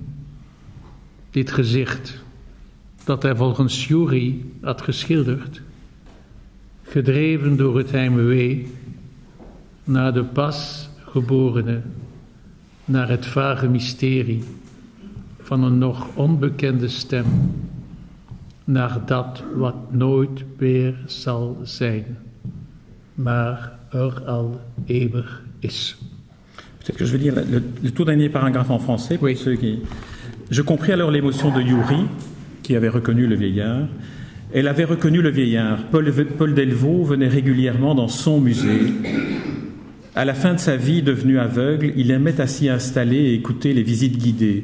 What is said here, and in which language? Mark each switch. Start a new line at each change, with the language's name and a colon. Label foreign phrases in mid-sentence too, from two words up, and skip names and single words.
Dutch: Dit gezicht, dat hij volgens Jury had geschilderd, gedreven door het heimwee naar de pas geborene, naar het vage mysterie van een nog onbekende stem, naar dat wat nooit meer zal zijn, maar er al eeuwig is.
French: Peut-être que je vais lire le tout dernier paragraphe en français pour ceux qui... Je compris alors l'émotion de Jury, qui avait reconnu le vieillard. Elle avait reconnu le vieillard. Paul Delvaux venait régulièrement dans son musée. À la fin de sa vie, devenu aveugle, il aimait à s'y installer et écouter les visites guidées.